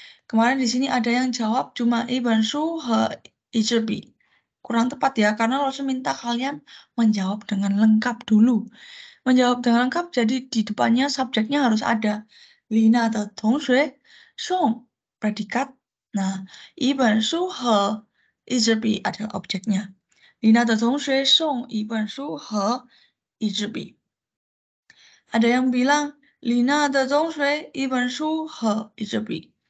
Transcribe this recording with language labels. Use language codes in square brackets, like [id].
[id] Kemarin di sini ada yang jawab cuma [zh] 一本书和一支笔. [id] Kurang tepat ya, karena Rasul minta kalian menjawab dengan lengkap dulu. Menjawab dengan lengkap, jadi di depannya subjeknya harus ada. [zh] Lina de 同学送 predikat. [id] Nah, [zh] 一本书和一支笔 [id] adalah objeknya. [zh] Lina de 同学送一本书和一支笔. [id] Ada yang bilang, [zh] Lina de 同学一本书和一支笔.